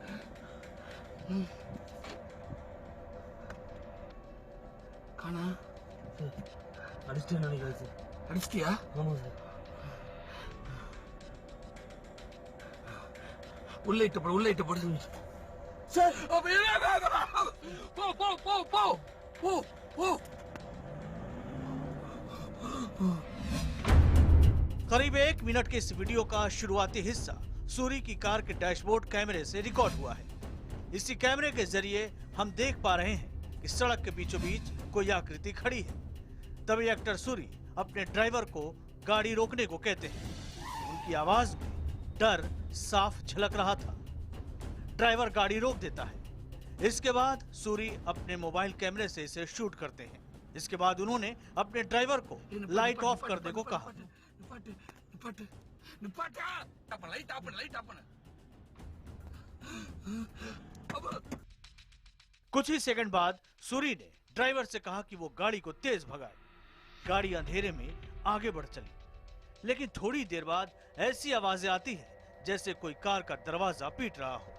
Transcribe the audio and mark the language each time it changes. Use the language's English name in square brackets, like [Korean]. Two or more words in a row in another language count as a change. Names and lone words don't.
[Tamil] காணா. அடிச்சிட்டு நினைக்கிறேன் சார். அடிச்சிட்டியா? ஆமாம் சார். உள்ள இட்டு போடு. சார் போ. [Hindi] करीब 1 मिनट के इस वीडियो का शुरुआती हिस्सा सूरी की कार के [English] dashboard camera [Hindi] से रिकॉर्ड हुआ है। इसी कैमरे के जरिए हम देख पा रहे हैं कि सड़क के बीचों बीच कोई आकृति खड़ी है। तभी एक्टर सूरी अपने ड्राइवर को गाड़ी रोकने को कहते हैं। उनकी आवाज में डर साफ झलक रहा था। ड्राइवर गाड़ी रोक देता है। इसके बाद सूरी अपने [English] mobile camera [Hindi] से इसे शूट करते हैं। इसके बाद उन्होंने अपने ड्राइवर को [English] light off [Hindi] करने को कहा। [Tamil] நிப்பாட்டு நிப்பாட்டா அப்ப [English] light off [Tamil] பண்ணு [English] light off [Tamil] பண்ணு [Hindi] कुछ ही सेकंड बाद सूरी ने ड्राइवर से कहा कि वो गाड़ी को तेज भगाए। गाड़ी अंधेरे में आगे बढ़ चली, लेकिन थोड़ी देर बाद ऐसी आवाजें आती है जैसे कोई कार का दरवाजा पीट रहा हो।